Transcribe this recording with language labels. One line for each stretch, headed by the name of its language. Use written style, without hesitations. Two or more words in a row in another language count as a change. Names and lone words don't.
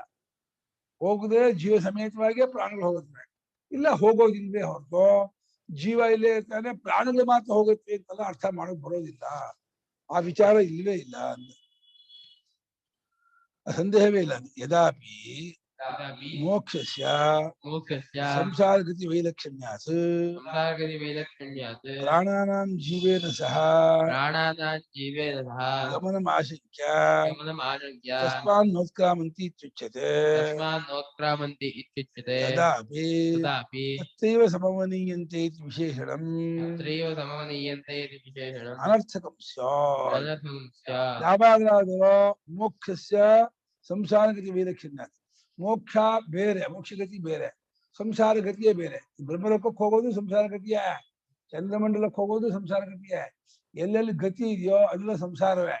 Kannada: ಹೋಗದೆ ಜೀವ ಸಮೇತವಾಗಿ ಪ್ರಾಣಿಗಳು ಹೋಗುತ್ತವೆ, ಇಲ್ಲ ಹೋಗೋದಿಲ್ವೇ ಹೊರತು ಜೀವ ಇಲ್ಲೇ ಇರ್ತಾನೆ, ಪ್ರಾಣಿಗಳು ಮಾತ್ರ ಹೋಗುತ್ತೆ ಅಂತೆಲ್ಲ ಅರ್ಥ ಮಾಡಕ್ ಬರೋದಿಲ್ಲ. ಆ ವಿಚಾರ ಇಲ್ವೇ ಇಲ್ಲ ಅಂತ ಸಂದೇಹವೇ ಇಲ್ಲ.
Sanskrit: ಯದಾಪಿ ಮೋಕ್ಷಸ್ಯ ಸಂಸಾರಗತಿ ವೈಲಕ್ಷಣ್ಯಾತ್ ಪ್ರಾಣಾನಾಂ ಜೀವೇನ ಸಹ ಗಮನಂ ಆಶಂಕ್ಯ ತಸ್ಮಾತ್ ನೋತ್ಕ್ರಾಮಂತಿ ಇತ್ಯುಚ್ಯತೆ. ತದಾಪಿ ತತ್ರೈವ ಸಮವನೀಯಂತೆ ಇತಿ ವಿಶೇಷಣಂ ಅನರ್ಥಕಂ ಸ್ಯಾತ್.
Kannada: ಯಾವಾಗಲಾದರೂ
Sanskrit: ಮೋಕ್ಷಸ್ಯ ಸಂಸಾರಗತಿ ವೈಲಕ್ಷಣ್ಯಾತ್,
Kannada: ಮೋಕ್ಷ ಬೇರೆ, ಮೋಕ್ಷಗತಿ ಬೇರೆ, ಸಂಸಾರ ಗತಿಯೇ ಬೇರೆ. ಬ್ರಹ್ಮಲೋಕಕ್ಕೆ ಹೋಗೋದು ಸಂಸಾರ ಗತಿಯೇ, ಚಂದ್ರಮಂಡಲಕ್ಕೆ ಹೋಗೋದು ಸಂಸಾರ ಗತಿಯೇ. ಎಲ್ಲೆಲ್ಲಿ ಗತಿ ಇದೆಯೋ ಅದೆಲ್ಲ ಸಂಸಾರವೇ.